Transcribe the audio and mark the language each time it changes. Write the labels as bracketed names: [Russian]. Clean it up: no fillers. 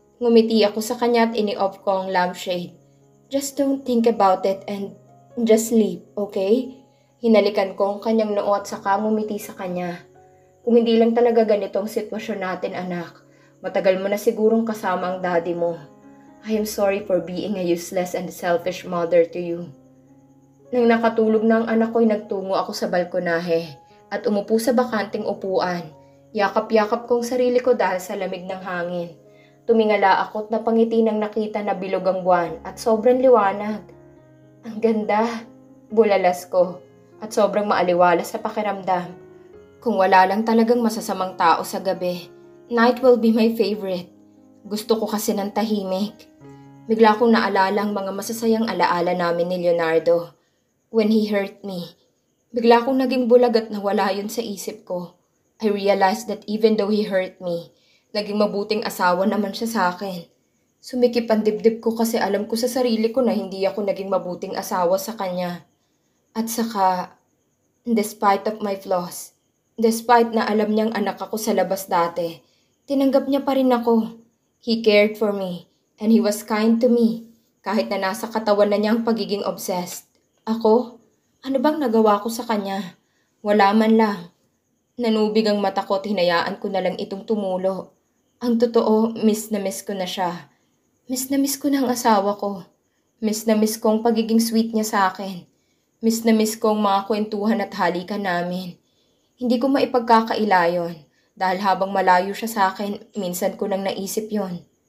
[Filipino] Ngumiti ako sa kanya at ini-off ko ang lampshade. [English] Just don't think about it and just sleep, okay? [Filipino] Hinalikan ko ang kanyang noo at saka ngumiti sa kanya. Kung hindi lang talaga ganito ang sitwasyon natin, anak, matagal mo na sigurong kasama ang daddy mo. [English] I am sorry for being a useless and selfish mother to you. [Filipino] Nang nakatulog na ang anak ko'y nagtungo ako sa balkonahe at umupo sa bakanting upuan. Yakap-yakap kong sarili ko dahil sa lamig ng hangin. Tumingala ako't napangiti nang nakita na bilog ang buwan at sobrang liwanag. Ang ganda, bulalas ko, at sobrang maaliwala sa pakiramdam. Kung wala lang talagang masasamang tao sa gabi, [English] night will be my favorite. [Filipino] Gusto ko kasi ng tahimik. Bigla kong naalala ang mga masasayang alaala namin ni Leonardo. [English] When he hurt me, [Filipino] bigla kong naging bulag at nawala yun sa isip ko. [English] I realized that even though he hurt me, [Filipino] naging mabuting asawa naman siya sa akin. Sumikip ang dibdib ko kasi alam ko sa sarili ko na hindi ako naging mabuting asawa sa kanya. At saka, [English] despite of my flaws, [Filipino] despite na alam niyang anak ako sa labas dati, tinanggap niya pa rin ako. [English] He cared for me, and he was kind to me, [Filipino] kahit na nasa katawan na niya ang pagiging obsessed. Ako? Ano bang nagawa ko sa kanya? Wala man lang. Nanubig ang mata ko at hinayaan ko na lang itong tumulo. Ang totoo, miss na miss ko na siya. Miss na miss ko na ang asawa ko. Miss na miss ko ang pagiging sweet niya sa akin. Miss na miss ko ang mga kwentuhan at halikan namin. Hindi ko maipagkakaila yon dahil habang malayo siya sa akin, minsan ko nang naisip yon.